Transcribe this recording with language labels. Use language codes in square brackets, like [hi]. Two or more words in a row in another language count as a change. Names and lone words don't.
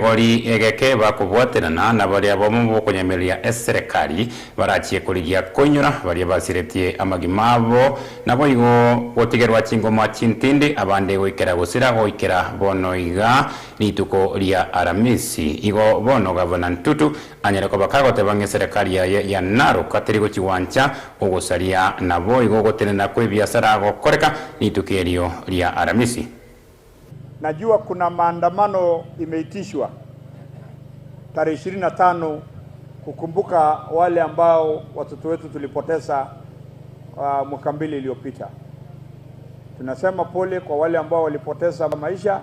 [guz] gori egeke bakubwaterana na bari abomo konyemelia serikali barachie kuligia konyura bari basiretie amagimabo nabo igo otigerwa chingoma chintindi abande goikera gusira goikera bono iga lituko lia aramisi igo bono gavana ntutu anyere ko bakago tebange serikali ya Narok katirigo chiwancha ogosaria nabo igo gotenena kwe biashara gokoreka litukerio lia aramisi. [sw] Najua kuna maandamano imeitishwa tarehe 25 kukumbuka wale ambao watoto wetu tulipoteza mwaka mbili iliyopita. Tunasema pole kwa wale ambao walipoteza maisha.